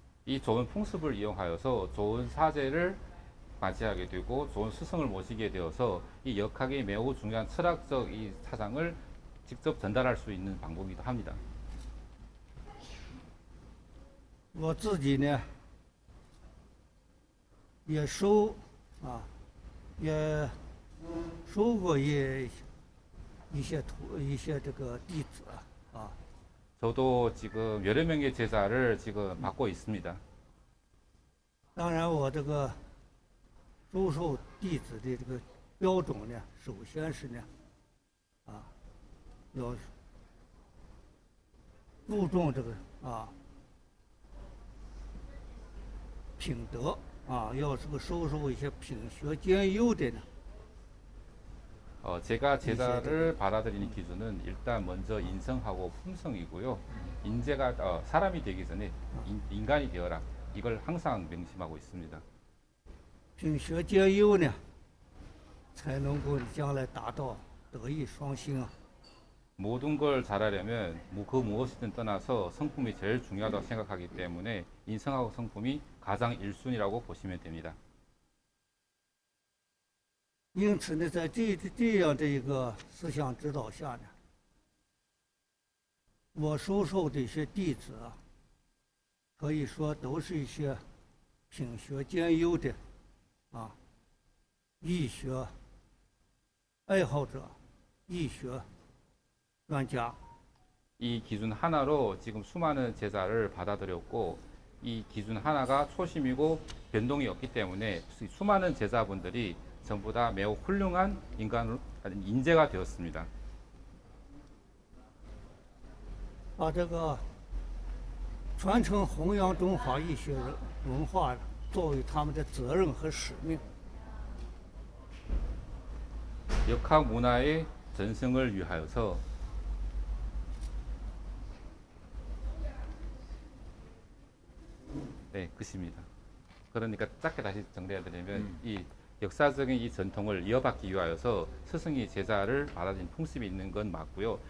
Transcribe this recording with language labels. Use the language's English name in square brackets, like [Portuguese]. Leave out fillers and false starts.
[Korean] 이 좋은 풍습을 이용하여서 좋은 사제를 맞이하게 되고 좋은 스승을 모시게 되어서 이 역학의 매우 중요한 철학적 이 사상을 직접 전달할 수 있는 방법이기도 합니다. [Chinese] 我自己呢，也收啊，也收过一些这个弟子啊， [Korean] 저도 지금 여러 명의 제자를 지금 받고 있습니다. [Chinese] 当然我这个收受弟子的这个标准呢，首先是呢，要注重这个品德要这个收受一些品学兼优的呢。 [Korean] 제가 제자를 받아들이는 기준은 일단 먼저 인성하고 품성이고요. 인재가 사람이 되기 전에 인간이 되어라. 이걸 항상 명심하고 있습니다. [Chinese] 品学兼优呢，才能够将来达到德艺双馨啊。 [Korean] 모든 걸 잘하려면 그 무엇이든 떠나서 성품이 제일 중요하다고 생각하기 때문에 인성하고 성품이 가장 1순위라고 보시면 됩니다. [Chinese] 因此呢，在这样的一个思想指导下呢，我收受的一些弟子可以说都是一些品学兼优的易学爱好者、易学专家。 [Korean] 이 기준 하나로 지금 수많은 제자를 받아들였고 이 기준 하나가 초심이고 변동이 없기 때문에 수많은 제자분들이 전부 다 매우 훌륭한 인재가 되었습니다. [Chinese] 把这个传承弘扬中华易学文化作为他们的责任和使命。 [Korean] 역학 문화의 전승을 위하여서 네, 끝입니다. 그러니까 짧게 다시 정리해드리면 이 역사적인 이 전통을 이어받기 위하여서 스승이 제자를 받아들인 풍습이 있는 건 맞고요.